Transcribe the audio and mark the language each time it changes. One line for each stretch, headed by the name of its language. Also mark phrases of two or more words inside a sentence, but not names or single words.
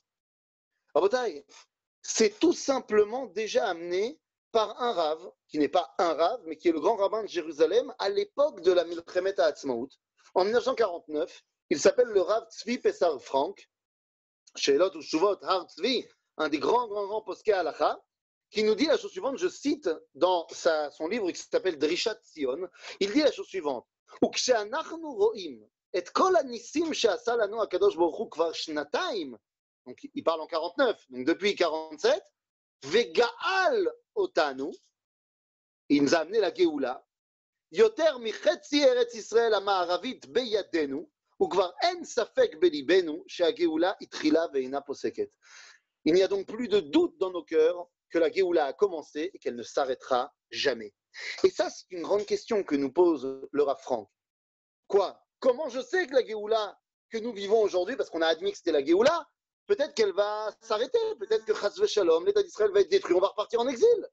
French: Rabotai, c'est tout simplement déjà amené par un Rav, qui n'est pas un Rav, mais qui est le grand rabbin de Jérusalem à l'époque de la Milchemet HaAtzmaut. En 1949, il s'appelle le Rav Tzvi Pessar Frank, Sheelot ou Shuvot Har Tzvi, un des grands
Hebrew: פוסקי הלכה,
French: qui nous dit la chose suivante, je cite dans son livre qui s'appelle Drishat Tzion, il dit la chose suivante,
Hebrew: וכשאנחנו רואים את כל הניסים שעשה לנו הקדוש ברוך הוא כבר שנתיים,
French: donc il parle en 49, donc depuis 47,
Hebrew: וגאל אותנו,
French: il nous a amené la Géoula,
Hebrew: יותר מחצי ארץ ישראל המערבית בידינו, וכבר אין ספק בליבנו שהגאולה התחילה ואינה פוסקת.
French: Il n'y a donc plus de doute dans nos cœurs que la Géoula a commencé et qu'elle ne s'arrêtera jamais. Et ça, c'est une grande question que nous pose le Rav Frank. Quoi? Comment je sais que la Géoula que nous vivons aujourd'hui, parce qu'on a admis que c'était la Géoula, peut-être qu'elle va s'arrêter, peut-être que
Hebrew: חס ושלום,
French: l'État d'Israël va être détruit, on va repartir en exil.